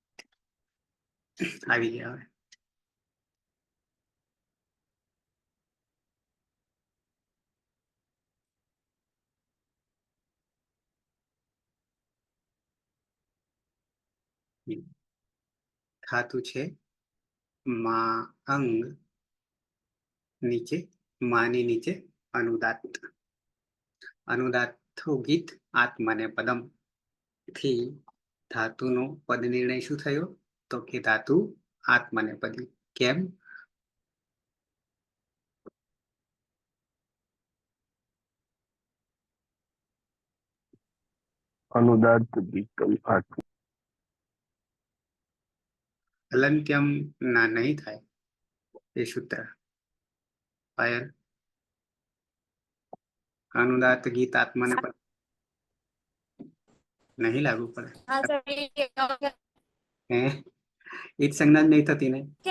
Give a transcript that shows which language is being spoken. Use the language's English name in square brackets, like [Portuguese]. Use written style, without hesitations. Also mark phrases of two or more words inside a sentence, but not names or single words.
[Gujarati] આવી ગયા હવે. ધાતુ છે મા અંગ, નીચે માની નીચે અનુદાત. અનુદાત ગીત આત્મને પદમ થી ધાતુનો પદ નિર્ણય શું થયો? તો કે ધાતુ આત્મને પદી. કેમ? [Sanskrit] अनुदात विकल्प आत्म [Gujarati] હલંત્યમ ના નહીં થાય એ સૂત્ર. પાયલ, અનુદાત ગીત આત્મને પદ નહીં લાગુ પડે. હે, ઈજ સંજ્ઞા જ નહીં થતી ને.